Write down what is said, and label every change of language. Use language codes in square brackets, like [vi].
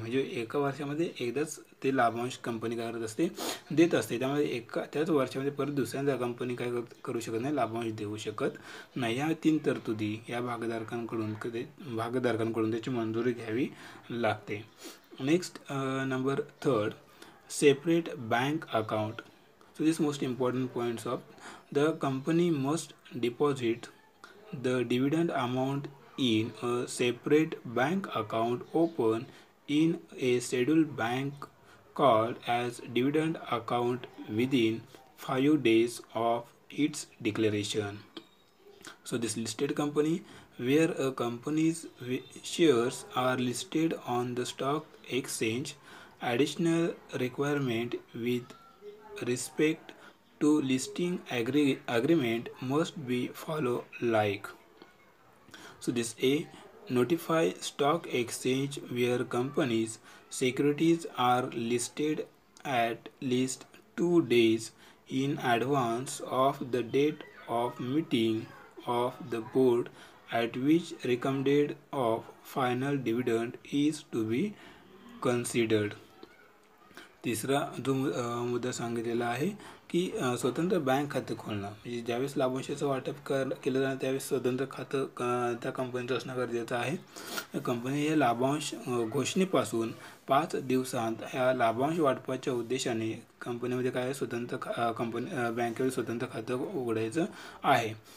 [mr] म्हणजे एका वर्षामध्ये एकदाच ते लाभांश कंपनी काय करत असते देत असते. त्यामुळे त्याच वर्षामध्ये परत दुसऱ्यांदा कंपनी काय करू शकत नाही लाभांश देऊ शकत नाही. या तीन तरतुदी या भागधारकांकडून त्याची मंजुरी घ्यावी लागते. [en] Next number third separate bank account. So this most important points of the company must deposit the dividend amount in a separate bank account open in a scheduled bank called as dividend account within 5 days of its declaration. So this listed company, where a company's shares are listed on the stock exchange, additional requirement with respect to listing agreement must be followed like. So this A, notify stock exchange where companies securities are listed at least 2 days in advance of the date of meeting of the board at which recommended of final dividend is to be considered. [mr] तिसरा जो मुद्दा सांगितलेला आहे की स्वतंत्र bank खाते खोलणं, म्हणजे ज्यावेळेस लाभांशाचं वाटप केलं जाणार त्यावेळेस स्वतंत्र खातं त्या कंपनीचं असणं गरजेचं आहे. कंपनी हे लाभांश घोषणेपासून 5 दिवसांत ह्या लाभांश वाटपाच्या उद्देशाने कंपनीमध्ये काय स्वतंत्र कंपनी बँकेवर स्वतंत्र खातं उघडायचं आहे.